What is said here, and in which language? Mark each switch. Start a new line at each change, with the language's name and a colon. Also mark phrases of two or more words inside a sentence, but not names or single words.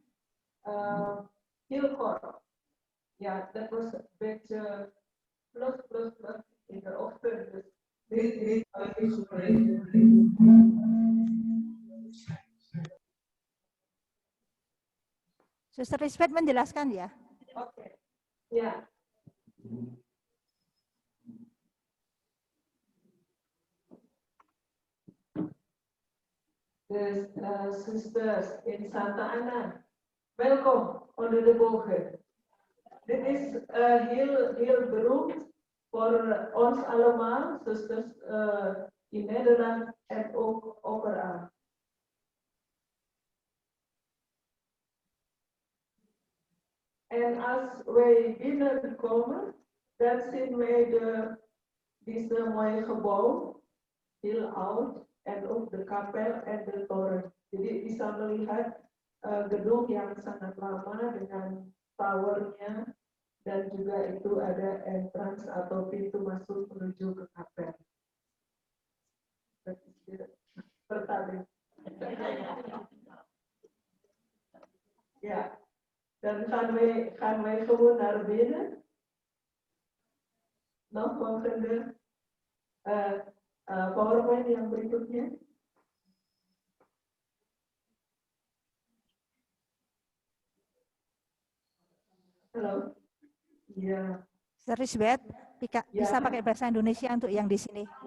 Dutch: Heel kort. Ja, dat was een beetje plus in de ochtend. Dus dit is
Indonesian: Zuster Lisbeth menjelaskan ya. Oke. Ya.
Dutch: Dus sisters in Santa Ana, welkom onder de bogen. Dit is heel beroemd voor ons allemaal, zusters in Nederland en ook overal. En als wij binnenkomen, dan zien wij deze mooie gebouw, heel oud, en ook de kapel en de toren.
Indonesian: Jadi bisa melihat gedung yang sangat lama dengan towernya, dan juga itu ada entrance atau pintu masuk menuju ke kapel. Pertama.
Dutch: Ja, dan gaan wij gewoon naar binnen. Nog volgende PowerPoint
Indonesian: yang berikutnya. Halo. Iya. Lisbeth, bisa pakai bahasa Indonesia untuk yang di sini.